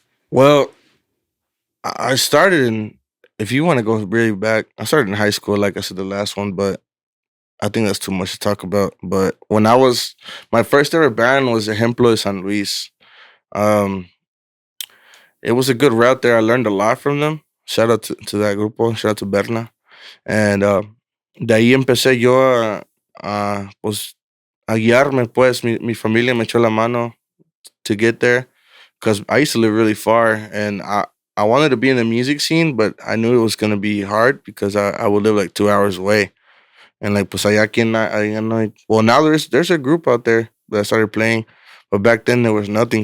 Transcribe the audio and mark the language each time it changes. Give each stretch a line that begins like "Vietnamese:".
English: Well, I started if you want to go really back, I started in high school, like I said, the last one, but I think that's too much to talk about. But when my first ever band was Ejemplo de San Luis. It was a good route there. I learned a lot from them. Shout out to that grupo. Shout out to Berna.
Spanish: And de ahí empecé yo a guiarme, pues. Mi familia me echó la mano
English: to get there. Because I used to live really far. And I wanted to be in the music scene, but I knew it was going to be hard because I would live 2 hours away. And
Spanish: pues allá
English: well, now there's a group out there that started playing. But back then there was nothing.